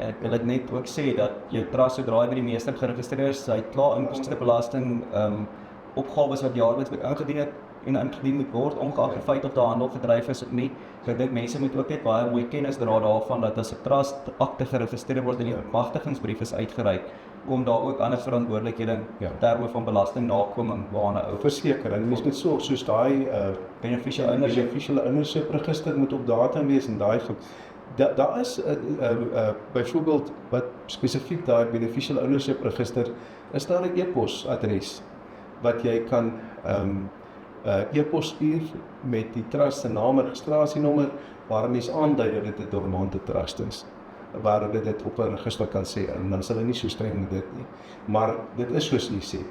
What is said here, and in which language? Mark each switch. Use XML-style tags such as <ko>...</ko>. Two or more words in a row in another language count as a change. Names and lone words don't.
<af>Ek wil dit net ook sê dat jou trust sodra hy by die meester geregistreer is, hy het klaar inkomstebelasting opgawes wat jaarliks ingedien het en ingedien moet word, ongeag die feit of daar handel gedryf is of nie. So ek dink mense moet ook net baie mooi kennis dra daarvan dat as 'n trust akte geregistreer word en die magtigingsbrief is uitgereik, om daar ook ander verantwoordelikhede terme van belastingnakoming waarna ou. Verseker, en mens moet sorg soos daai beneficial</af> <en>ownership register</en> <af>moet op datum wees en daai daar is byvoorbeeld wat spesifiek daai</af> <en>beneficial ownership register,</en> <af>is daar 'n e-posadres wat jy kan e-pos stuur met die trust se naam en registrasienommer waar mens aandui dat dit 'n dormante trust is, waar dit op 'n register kan sê, en dan sal hulle nie so streng met dit nie. Maar dit is soos jy sê.</af>